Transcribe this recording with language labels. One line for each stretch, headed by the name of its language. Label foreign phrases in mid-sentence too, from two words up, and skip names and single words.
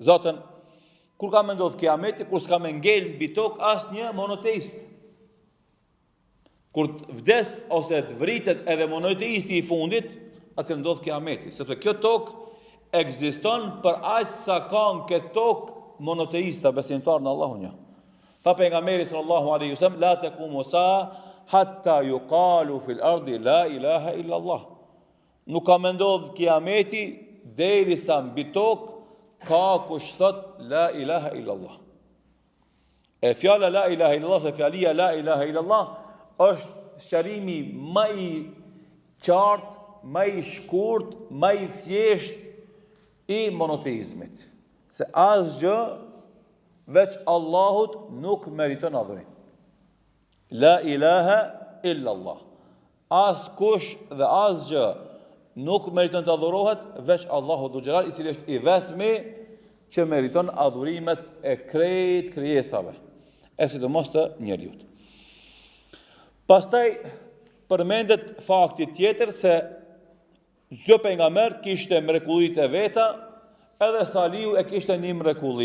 Albanian: Zotën, kur ka me ndodhë kiameti, kur s'ka me ngel mbi tokë asnjë monoteist. Kur vdes ose të vritet edhe monoteisti i fundit, atë ndodhë kiameti, sepse kjo tokë ekziston për aq sa ka në këtë tokë monoteista besimtar në Allahun një. Tha pejgamberi
Arabic: صلى الله عليه وسلم لا تقوم الساعة حتى يقال في الأرض لا إله إلا الله.
Albanian: Nuk ka me ndodhë kiameti derisa mbi tokë ka kush thot
Arabic: لا إله إلا الله.
Albanian: E fjala
Arabic: لا إله إلا الله,
Albanian: se fjalia
Arabic: لا إله إلا الله
Albanian: është sqarimi më i qartë, më i shkurt, më i thjesht i monoteizmit. Se asgjë veç Allahut nuk meriton adhurim.
Arabic: لا إله إلا الله.
Albanian: As kush dhe asgjë nuk meriton të adhurohet veç Allahu
Arabic: ذو الجلال,
Albanian: i cili është i vetmi që meriton adhurimet e krejt krijesave, e sidomos të njerëzit. Pastaj përmendet fakti tjetër se çdo pejgamber kishte mrekullitë e veta, edhe Salihu e kishte një mrekulli.